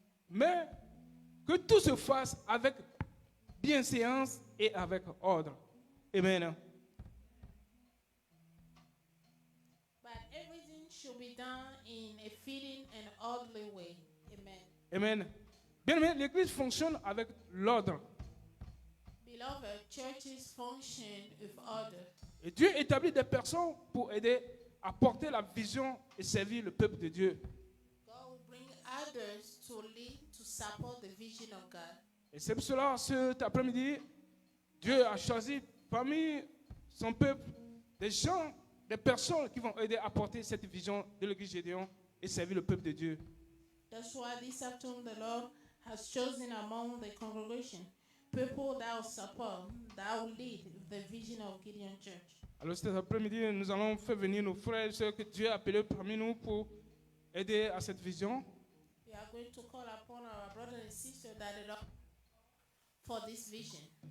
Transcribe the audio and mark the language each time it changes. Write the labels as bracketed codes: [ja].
[fr] Mais que tout se fasse avec bienséance et avec ordre. Amen. [en] But everything should be done in a fitting and orderly way. Amen. Amen. [fr] Bien aimé, l'église fonctionne avec l'ordre. [en] Beloved, churches function with order. [fr] Et Dieu établit des personnes pour aider à porter la vision et servir le peuple de Dieu. [en] God will bring others to lead, to support the vision of God. [fr] Et c'est pour cela, cet après-midi, Dieu a choisi parmi son peuple des gens, des personnes qui vont aider à porter cette vision de l'église Gédéon et servir le peuple de Dieu. [en] That's why this afternoon the Lord has chosen among the congregation people that will support, that will lead the vision of Gideon Church. [fr] Alors cet après-midi, nous allons faire venir nos frères et sœurs que Dieu a appelés parmi nous pour aider à cette vision. [en] We are going to call upon our brothers and sisters that the Lord for this vision.